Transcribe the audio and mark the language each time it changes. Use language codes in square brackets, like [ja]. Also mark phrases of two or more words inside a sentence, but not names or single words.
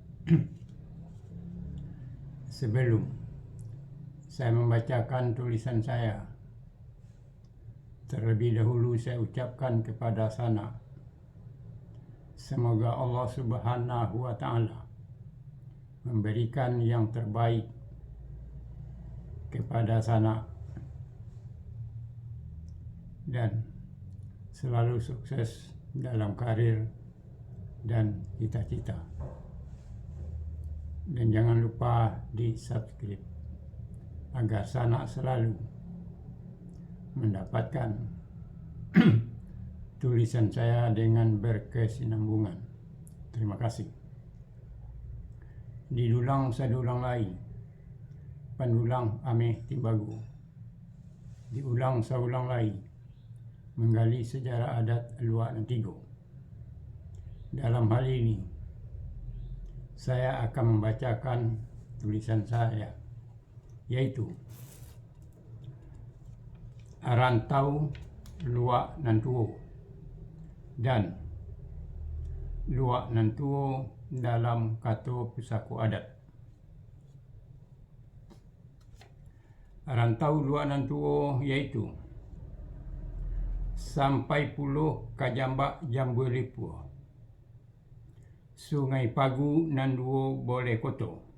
[id] Sebelum saya membacakan tulisan saya, terlebih dahulu saya ucapkan kepada Sana, semoga Allah [ar] سبحانه وتعالى [id] memberikan yang terbaik kepada Sana dan selalu sukses dalam karir dan cita-cita. Dan jangan lupa di subscribe agar Sana selalu mendapatkan tulisan saya dengan berkesinambungan. Terima kasih. [min] Didulang sadulang lai, pandulang ameh timbagu. Diulang saulang lai, menggali sejarah adat Luak Nantigo. [id] Dalam hal ini, saya akan membacakan tulisan saya, yaitu Rantau Luak Nantuo dan Luak Nantuo dalam Kato Pusaku Adat. Rantau Luak Nantuo yaitu sampai puluh Kajambak Jambu Lipu, Sungai Pagu Nanduo Boleh Koto,